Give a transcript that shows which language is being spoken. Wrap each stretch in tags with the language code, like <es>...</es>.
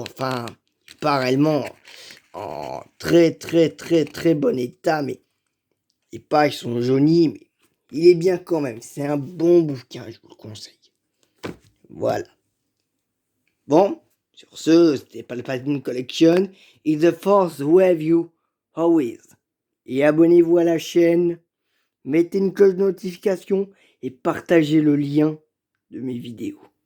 <fr>Enfin, pas réellement en très, très, très, très bon état, mais les pages sont jaunies, mais il est bien quand même. C'est un bon bouquin, je vous le conseille. Voilà. Bon, sur ce, c'était Palpatine Collection.</fr> <en>It's the force with you, always.</en> <fr>Et abonnez-vous à la chaîne, mettez une cloche de notification et partagez le lien de mes vidéos.</fr>